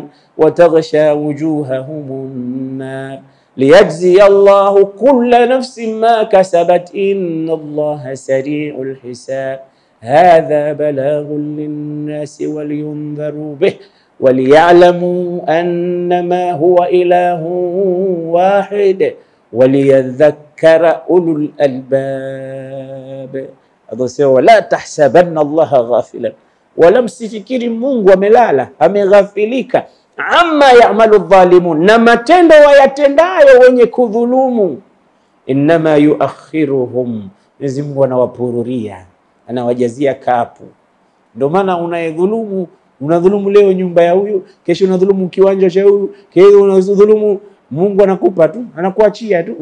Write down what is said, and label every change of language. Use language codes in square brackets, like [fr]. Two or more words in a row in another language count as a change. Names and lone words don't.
[ar] وتغشى وجوههم النار ليجزي الله كل نفس ما كسبت إن الله سريع الحساب هذا بلاغ للناس ولينذروا به وليعلموا أنما هو إله واحد وليذكر أولو الألباب. ولا تحسبن الله غافلا, [sw] wala msifikiri Mungu amelala ameghafilika, [ar] عما يعمل الظالمون, [sw] na matendo wayatendayo wenye kudhulumu. [ar] إنما يؤخرهم, [sw] Mwenyezi Mungu anawapururia, anawajazia kapu. Ndio maana unayedhulumu, unadhulumu leo nyumba ya huyu, kesho unadhulumu kiwanja cha huyu, kesho unadhulumu, Mungu anakupa tu, anakuachia tu.